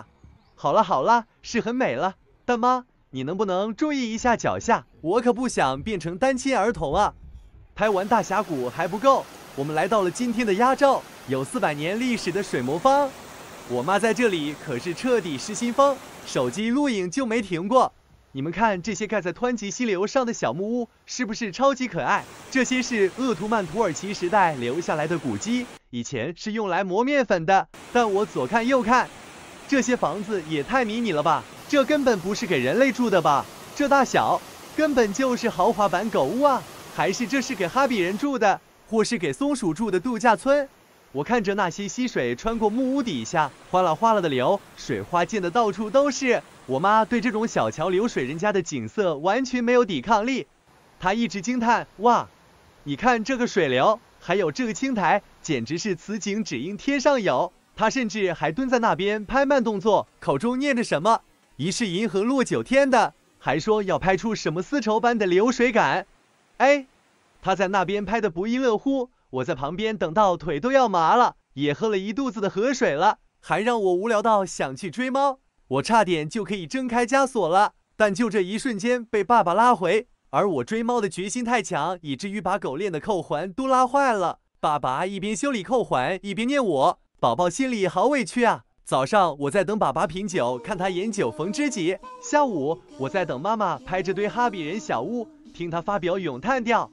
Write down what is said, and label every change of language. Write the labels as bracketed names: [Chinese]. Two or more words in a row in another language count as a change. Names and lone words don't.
[Chinese] 好了好了，是很美了，但媽，你能不能注意一下腳下？我可不想變成單親兒童啊！拍完大峽谷還不夠，我們來到了今天的壓軸，有400年歷史的水磨坊。我媽在這裡可是徹底失心瘋，手機錄影就沒停過。你們看這些蓋在湍急溪流上的小木屋，是不是超級可愛？這些是鄂圖曼土耳其時代留下來的古蹟，以前是用來磨麵粉的。但我左看右看，這些房子也太迷你了吧！這根本不是給人類住的吧？這大小根本就是豪華版狗屋啊！還是這是給哈比人住的，或是給松鼠住的度假村？我看着那些溪水穿過木屋底下，嘩啦嘩啦的流，水花濺得到處都是。我媽對這種小橋流水人家的景色完全沒有抵抗力，她一直驚嘆：哇，你看這個水流，還有這個青苔，簡直是此景只應天上有。她甚至還蹲在那邊拍慢動作，口中念着什麼“疑是銀河落9天”的，還說要拍出什麼絲綢般的流水感。哎，她在那邊拍得不亦樂乎，我在旁邊等到腿都要麻了，也喝了一肚子的河水了，還讓我无聊到想去追貓。我差點就可以掙開枷鎖了，但就這一瞬間被爸爸拉回，而我追貓的決心太強，以至於把狗鏈的扣環都拉壞了。爸爸一邊修理扣環，一邊念我，寶寶心裡好委屈啊。早上我在等爸爸品酒，看他研酒逢知己；下午我在等媽媽拍這堆哈比人小屋，聽他發表詠嘆調。